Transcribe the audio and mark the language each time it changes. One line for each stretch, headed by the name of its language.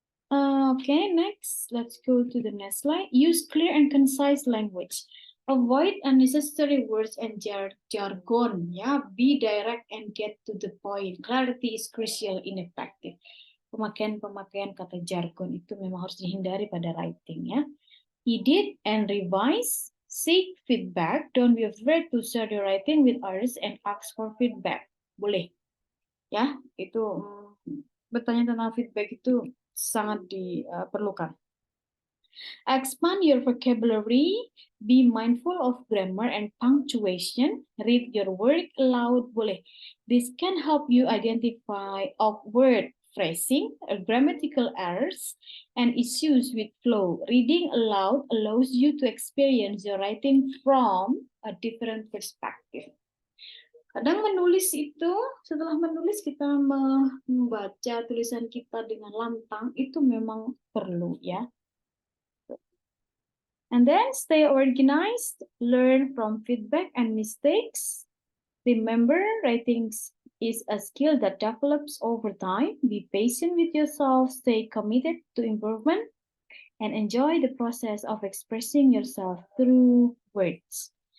English: Okay, next, let's go to the next slide. Use clear and concise language. Avoid unnecessary words and jargon. Ya, be direct and get to the point. Clarity is crucial in effective.
Indonesian: Pemakaian kata jargon itu memang harus dihindari pada writing ya.
English: Edit and revise. Seek feedback. Don't be afraid to share your writing with others and ask for feedback.
Indonesian: Boleh. Ya, itu bertanya tentang feedback itu sangat diperlukan.
English: Expand your vocabulary, be mindful of grammar and punctuation, read your work aloud, boleh. This can help you identify awkward phrasing, grammatical errors, and issues with flow. Reading aloud allows you to experience your writing from a different perspective.
Indonesian: Kadang menulis itu, setelah menulis kita membaca tulisan kita dengan lantang, itu memang perlu ya.
English: And then stay organized, learn from feedback and mistakes. Remember, writing is a skill that develops over time. Be patient with yourself, stay committed to improvement, and enjoy the process of expressing yourself through words.